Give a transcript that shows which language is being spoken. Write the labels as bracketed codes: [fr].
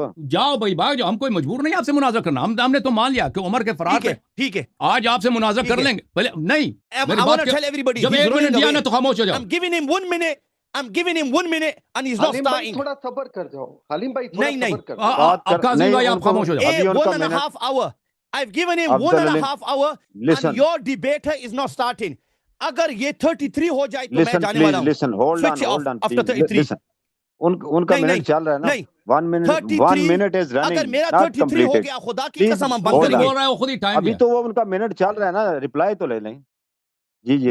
[ur] جاؤ بھائی، بھاگ جاؤ. ہم کوئی مجبور نہیں آپ سے مناظرہ کرنا. ہم نے تو مان لیا کہ عمر کے فرار پہ ٹھیک ہے، آج آپ سے مناظرہ کر لیں گے. نہیں، جب 1 منٹ دیا نا تو خاموش ہو جاؤ. [en] I'm giving him 1 minute and he's not starting. [ur] تھوڑا صبر کر جاؤ حلیم بھائی، تھوڑا صبر کر. قاضی بھائی آپ خاموش ہو جاؤ. [en] 1.5 hour. I've given him 1.5 hour and your debater is not starting. [ur] اگر یہ 33 ہو جائے تو میں جانے والا ہوں. [en] Listen, hold on. After 33. [ur] ان کا منٹ چل رہا ہے نا. [en] 1 minute is running. [ur] اگر میرا 33 ہو گیا، خدا کی قسم ہم بند کریں گے. ابھی تو وہ ان کا منٹ چل رہا ہے نا، ریپلائی تو لے لیں. جی